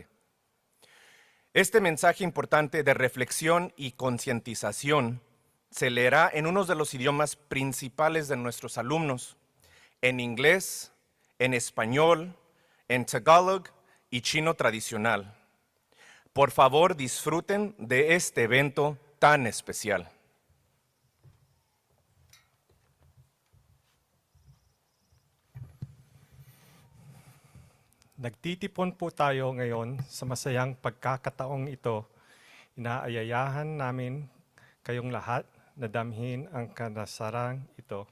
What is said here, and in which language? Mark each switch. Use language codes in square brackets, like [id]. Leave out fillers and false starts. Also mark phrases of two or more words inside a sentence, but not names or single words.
[es] Este mensaje importante de reflexión y concientización se leerá en uno de los idiomas principales de nuestros alumnos, en inglés, en español, en Tagalog y chino tradicional. Por favor, disfruten de este evento tan especial. [tl] Nagtitipon po tayo ngayon sa masayang pagkakataong ito. Inaayayahan namin kayong lahat na damhin ang kanasarang ito.